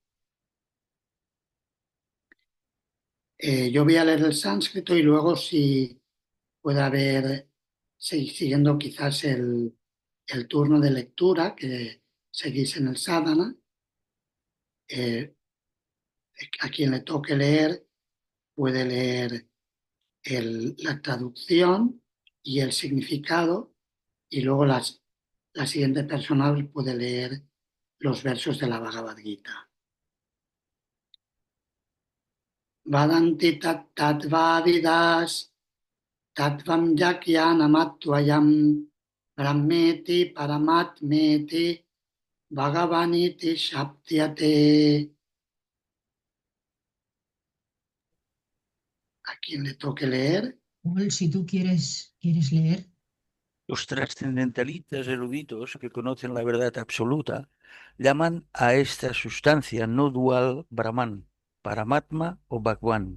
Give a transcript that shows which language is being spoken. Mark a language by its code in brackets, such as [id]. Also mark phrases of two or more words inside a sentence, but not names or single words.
[es] Yo voy a leer el sánscrito y luego si puede haber, siguiendo quizás el turno de lectura que seguís en el sadhana, a quien le toque leer puede leer la traducción y el significado y luego la siguiente persona puede leer los versos de la Bhagavad Gita. [sa] Vadanti tattvavidas tattvam yakyanamatvayam brahmeti paramatmeti bhagavaniti shaptyate. [es] A quien le toque leer. Paul, si tú quieres leer. Los trascendentalistas eruditos que conocen la verdad absoluta llaman a esta sustancia no dual Brahman, Paramatma o Bhagwan.